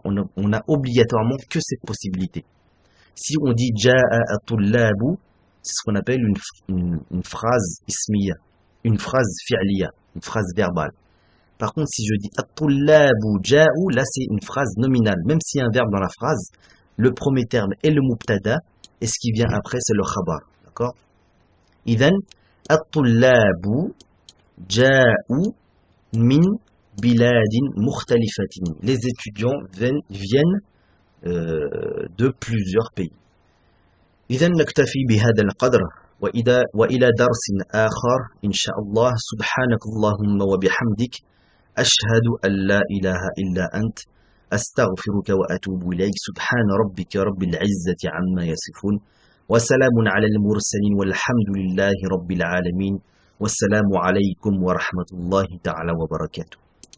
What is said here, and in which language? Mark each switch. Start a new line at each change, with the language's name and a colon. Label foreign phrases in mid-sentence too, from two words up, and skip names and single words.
French: On a obligatoirement que cette possibilité. Si on dit
Arabic: جاء الطلاب,
French: c'est ce qu'on appelle une phrase ismiya, une phrase fi'liya, une phrase verbale. Par contre, si je dis
Arabic: الطلاب جاؤوا,
French: là c'est une phrase nominale. Même s'il y a un verbe dans la phrase, le premier terme est le mubtada et ce qui vient après c'est le khabar. D'accord?
Arabic: إذن، الطلاب جاؤوا من بلاد مختلفة.
French: Les étudiants viennent de plusieurs pays.
Arabic: إذن نكتفي بهذا القدر وإلى درس آخر إن شاء الله. سبحانك اللهم وبحمدك أشهد أن لا إله إلا أنت أستغفرك وأتوب إليك. سبحان ربك رب العزة عما يصفون وسلام على المرسلين والحمد لله رب العالمين والسلام عليكم ورحمة الله تعالى وبركاته.